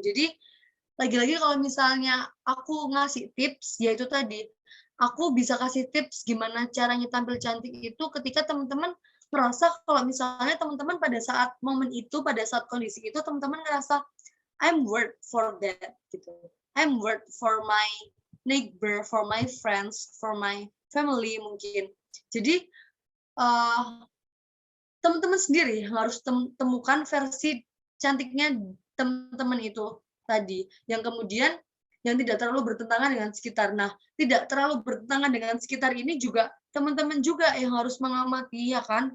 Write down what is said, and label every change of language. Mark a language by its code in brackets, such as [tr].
[id] Jadi lagi-lagi kalau misalnya aku ngasih tips, yaitu tadi aku bisa kasih tips gimana caranya tampil cantik itu ketika teman-teman merasa kalau misalnya teman-teman pada saat momen itu, pada saat kondisi itu teman-teman ngerasa [en] I'm worth for that [id] gitu. [en] I'm worth for my neighbor, for my friends, for my family mungkin. [id] Jadi teman-teman sendiri harus temukan versi cantiknya teman-teman itu tadi, yang kemudian yang tidak terlalu bertentangan dengan sekitar. Nah, tidak terlalu bertentangan dengan sekitar ini juga teman-teman juga yang harus mengamati, ya kan?